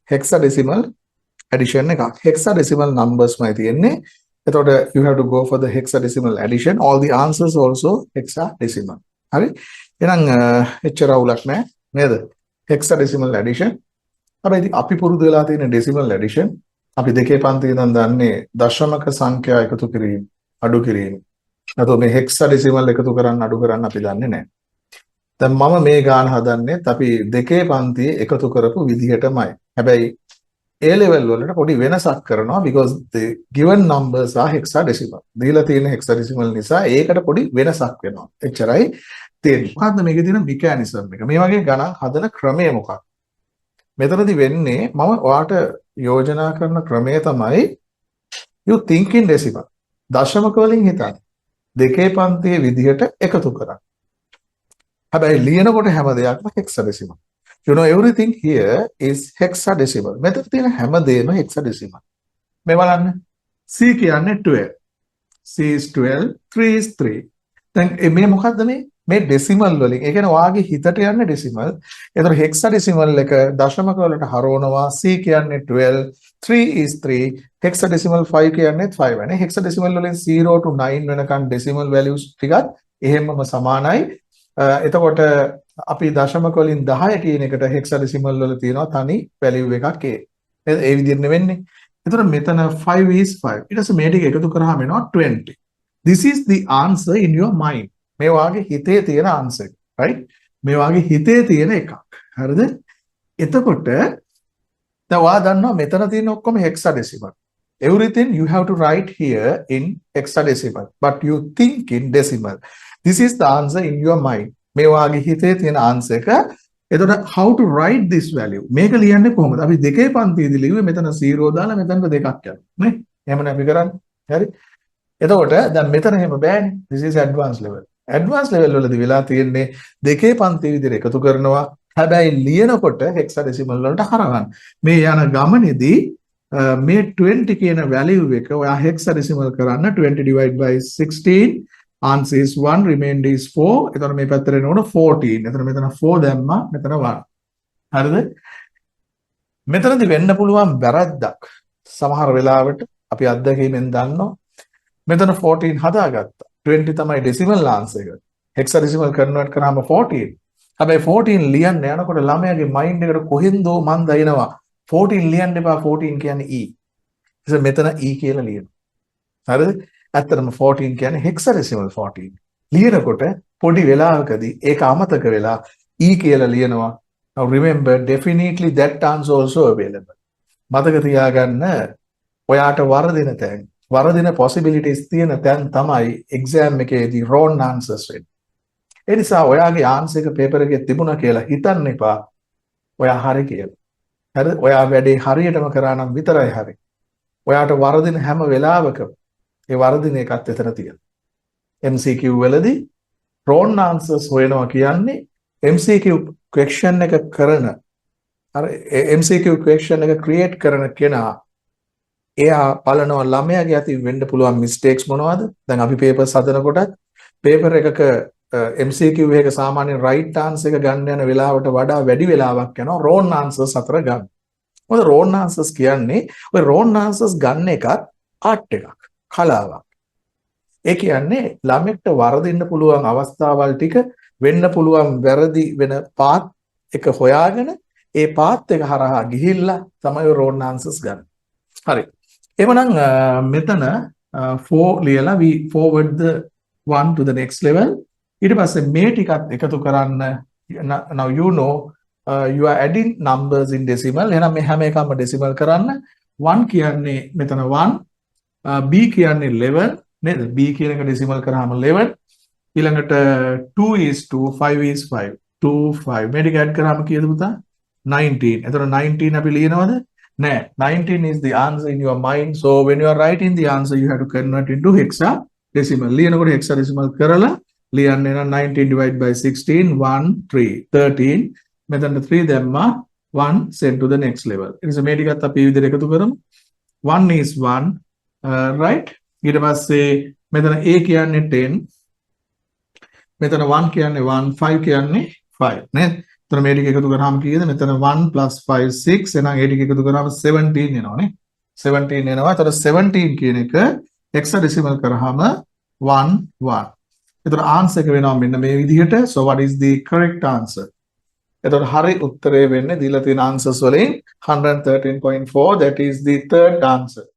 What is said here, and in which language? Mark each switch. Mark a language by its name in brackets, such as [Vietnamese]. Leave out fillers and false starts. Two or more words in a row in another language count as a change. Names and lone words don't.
[English] hexadecimal addition [Sinhala] එකක්. [English] hexadecimal numbers [Sinhala] මයි තියෙන්නේ. [English] එතකොට you have to go for the hexadecimal addition. All the answers also hexadecimal. [Sinhala] හරි? එහෙනම් එච්චර අවුලක් නැහැ නේද? [English] hexadecimal addition. [Sinhala] හැබැයි ඉතින් අපි පුරුදු වෙලා තියෙන [English] decimal addition [Sinhala] අපි දෙකේ පන්තියේ ඉඳන් දන්නේ දශමක සංඛ්‍යා එකතු කිරීම, අඩු කිරීම. නැත්නම් මේ hexadecimal එකතු කරන්න අඩු කරන්න අපි දන්නේ නැහැ. දැන් මම මේ ගාන හදන්නේත් අපි දෙකේ පන්තියේ එකතු කරපු විදිහටමයි. හැබැයි A level වලට පොඩි වෙනසක් කරනවා [English] because the given numbers are hexadecimal. [Sinhala] දීලා තියෙන hexadecimal නිසා ඒකට පොඩි වෙනසක් වෙනවා. එච්චරයි තියෙන්නේ. මොකද්ද මේකේ තියෙන mechanism එක? මේ වගේ ගණන් හදන ක්‍රමය මොකක්ද? මෙතනදී වෙන්නේ මම ඔයාට යෝජනා කරන ක්‍රමය තමයි [English] you think in decimal. [Sinhala] දශමක වලින් හිතන්න. දෙකේ පන්තියේ විදිහට එකතු කරන්න. හැබැයි ලියනකොට හැම දෙයක්ම hexadecimal. [English] You know everything here is hexadecimal. [Sinhala] මෙතන තියෙන හැම දෙයක්ම hexadecimal. මේ බලන්න. C කියන්නේ 12. [English] C is 12, 3 is 3. [Sinhala] දැන් මේ මොකද්ද මේ decimal වලින්. ඒ කියන්නේ ඔයාගේ හිතට යන්නේ decimal. ඒතර hexadecimal එක දශමක වලට හරවනවා. C කියන්නේ 12, 3 is 3, hexadecimal 5 කියන්නේ 5 වෙනේ. hexadecimal වලින් 0 to 9 වෙනකන් [English] decimal values [Sinhala] ටිකත් එහෙමම සමානයි. එතකොට අපි දශමක වලින් 10 කියන එකට hexadecimal වල තියෙනවා තනි value එකක් ඒ විදිහට වෙන්නේ. එතකොට මෙතන 5 is 5. ඊට පස්සේ මේ ටික එකතු කරාම එනවා 20. [English] This is the answer in your mind. [Sinhala] මේ වාගේ හිතේ තියෙන answer එක. right? මේ වාගේ හිතේ තියෙන එකක්. හරිද? එතකොට දැන් ඔයා දන්නවා මෙතන තියෙන ඔක්කොම hexadecimal. [English] Everything you have to write here in hexadecimal, but you think in decimal. This is the answer in your mind. [Sinhala] මේ වාගේ හිතේ තියෙන answer එක. එතකොට [English] how to write this value? [Sinhala] මේක ලියන්නේ කොහොමද? අපි දෙකේ පන්තියේදී ලිව්වේ මෙතන 0 දාලා මෙතනට දෙකක් යනවා. නේ? එහෙමනේ අපි කරන්නේ. හරි? එතකොට දැන් මෙතන එහෙම බෑනේ. [English] This is advanced level. Advanced level [Sinhala] වලදී වෙලා තියෙන්නේ දෙකේ පන්තියේ විදිහට එකතු කරනවා. හැබැයි ලියනකොට hexadecimal වලට හරවන්න. මේ යන ගමනේදී මේ 20 කියන value එක ඔයා hexadecimal කරන්න 20 [English] divided by 16. Answer is 1, remainder is 4. [Sinhala] එතන මේ පැත්තට එනකොට 14. එතන මෙතන 4 දැම්මා, මෙතන 1. හරිද? මෙතනදී වෙන්න පුළුවන් වැරද්දක්. සමහර වෙලාවට අපි අත්දැකීමෙන් දන්නවා. මෙතන 14 හදාගත්තා. 20 තමයි [English] decimal answer [Sinhala] එක. [English] hexadecimal convert [Sinhala] කරාම 14. හැබැයි 14 ලියන්න යනකොට ළමයාගේ mind එකට කොහෙන්දෝ මන් දයිනවා 14 ලියන්න එපා 14 කියන්නේ e. ඉතින් මෙතන e කියලා ලියනවා. හරිද? ඇත්තටම 14 කියන්නේ hexadecimal 14. ලියනකොට පොඩි වෙලාවකදී ඒක අමතක වෙලා e කියලා ලියනවා. [English] Now remember definitely that answer also available. [Sinhala] මතක තියාගන්න ඔයාට වරදින තැන් වරදින possibilities තියෙන තැන් තමයි exam එකේදී [English] wrong answers [Sinhala] වෙන්නේ. ඒ නිසා ඔයාගේ answer එක paper එකේ තිබුණා කියලා හිතන්න එපා. ඔයා හරි කියලා. හරිද? ඔයා වැඩේ හරියටම කරා නම් විතරයි හරි. ඔයාට වරදින හැම වෙලාවකම ඒ වරදින එකත් එතන තියෙනවා. MCQ වලදී [English] wrong answers [Sinhala] හොයනවා කියන්නේ [English] MCQ question [Sinhala] එක කරන අර [English] MCQ question [Sinhala] එක create කරන කෙනා එයා බලනවා ළමයාගේ අතින් වෙන්න පුළුවන් mistakes මොනවද? දැන් අපි papers හදනකොටත් paper එකක MCQ එක සාමාන්‍යයෙන් [English] right answer [Sinhala] එක ගන්න යන වෙලාවට වඩා වැඩි වෙලාවක් යනවා [English] wrong answers [Sinhala] අතර ගන්න. මොකද [English] wrong answers [Sinhala] කියන්නේ ඔය [English] wrong answers [Sinhala] ගන්න එකත් art එකක්. කලාවක්. ඒ කියන්නේ ළමෙක්ට වරදින්න පුළුවන් අවස්ථාවල් ටික වෙන්න පුළුවන් වැරදි වෙන පාත් එක හොයාගෙන ඒ පාත් එක හරහා ගිහිල්ලා තමයි [English] wrong answers [Sinhala] ගන්න. හරි. එවනම් මෙතන 4 ලියලා [English] we forward the one to the next level. [Sinhala] ඊට පස්සේ මේ ටිකත් එකතු කරන්න [English] now you know you are adding numbers in decimal. [Sinhala] එහෙනම් මේ හැම එකක්ම decimal කරන්න 1 කියන්නේ මෙතන 1 B කියන්නේ 11 නේද? B කියන එක decimal කරාම 11. ඊළඟට 2 is 2, 5 is 5. 2 5 මේ ටික add කරාම කීයද පුතා? 19. එතකොට 19 අපි ලියනවද? නෑ. [English] 19 is the answer in your mind. So when you are writing the answer you have to convert into hexadecimal. [Sinhala] ලියනකොට hexadecimal කරලා ලියන්න නම් 19 [English] divided by 16 [Sinhala] 1 3 13. මෙතන 3 දැම්මා [English] 1 send to the next level. [Sinhala] ඒ නිසා මේ ටිකත් අපි මේ විදිහට එකතු කරමු. 1 is 1 right. ඊට පස්සේ මෙතන a කියන්නේ 10. මෙතන 1 කියන්නේ 1, 5 කියන්නේ 5 නේද? එතන මේ ටික එකතු කරාම කීයද? මෙතන 1 + 5 6 එහෙනම් ඒ ටික එකතු කරාම 17 එනවනේ. 17 එනවා. එතකොට 17 කියන එක hexadecimal කරාම 1 1. එතකොට ආන්සර් එක වෙනවා මෙන්න මේ විදිහට. [English] So what is the correct answer? [Sinhala] එතකොට හරි උත්තරය වෙන්නේ දීලා තියෙන answers වලින් 113.4, [English] that is the third answer.